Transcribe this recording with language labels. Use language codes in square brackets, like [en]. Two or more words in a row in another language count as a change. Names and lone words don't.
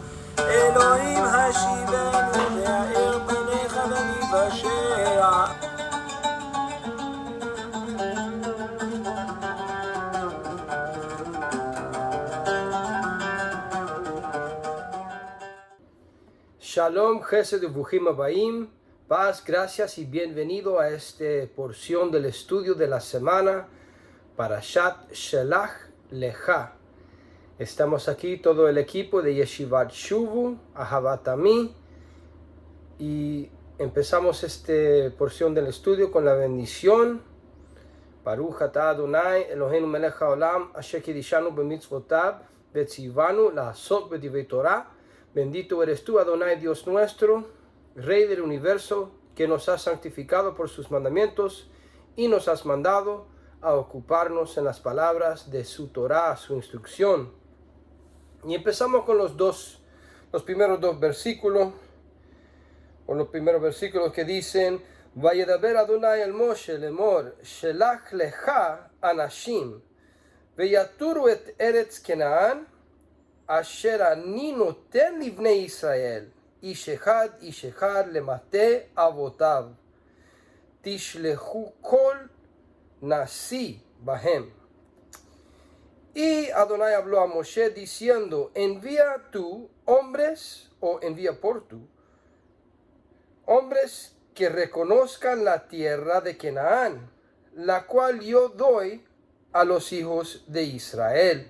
[he] אלוהים השיבנו והאר פניך וניוושע. שלום, חסד וברוכים הבאים, [es] paz, gracias y bienvenido a esta porción del estudio de la semana, Parashat Shelach Lecha. Estamos aquí todo el equipo de Yeshivat Shuvu, Ahavat Ami, y empezamos esta porción del estudio con la bendición. [he] ברוך אתה אדוני אלוהינו מלך העולם, אשר קידשנו במצוותיו, וציוונו לעשות בדברי תורה. [es] Bendito eres tú, Adonai, Dios nuestro, Rey del universo, que nos has santificado por sus mandamientos y nos has mandado a ocuparnos en las palabras de su Torah, su instrucción. Y empezamos con los primeros dos versículos, que dicen: [he] וידבר אדוני אל משה לאמור, שלח לך אנשים, ויתורו את ארץ כנען, אשר אני נותן לבני ישראל, איש אחד למטה אבותיו, תשלחו כל נשיא בהם. [es] Y Adonai habló a Moshe diciendo: envía tú hombres, o envía por tú, hombres que reconozcan la tierra de Canaán, la cual yo doy a los hijos de Israel.